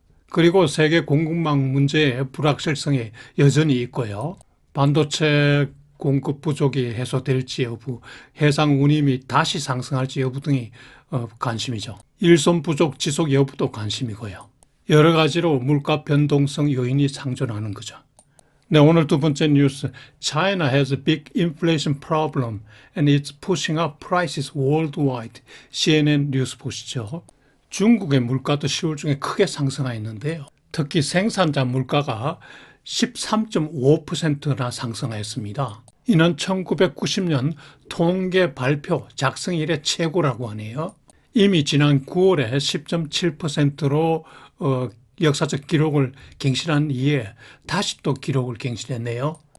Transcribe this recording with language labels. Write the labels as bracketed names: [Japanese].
[Korean] 그리고 세계 공급망 문제의 불확실성이 여전히 있고요. 반도체 공급 부족이 해소될지 여부, 해상 운임이 다시 상승할지 여부 등이 관심이죠. 일손 부족 지속 여부도 관심이고요. 여러 가지로 물가 변동성 요인이 상존하는 거죠. 네, 오늘 두 번째 뉴스. [English] China has a big inflation problem and it's pushing up prices worldwide. [Korean] CNN 뉴스 보시죠. 중국의 물가도 10월 중에 크게 상승하였는데요. 특히 생산자 물가가 13.5%나 상승하였습니다. 이는 1990년 통계 발표 작성 이래 최고라고 하네요. 이미 지난 9월에 10.7%로 역사적 기록을 갱신한 이에 다시 또 기록을 갱신했네요.